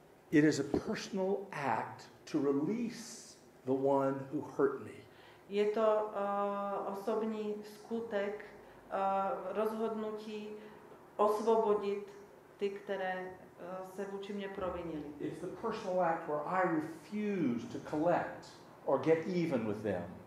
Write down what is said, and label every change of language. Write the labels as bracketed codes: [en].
[en] It is a personal act to release the one who hurt me. [cs] Je to osobní skutek, rozhodnutí osvobodit ty, které se vůči mě provinili. [en] It's the personal act where I refuse to collect or get even with them.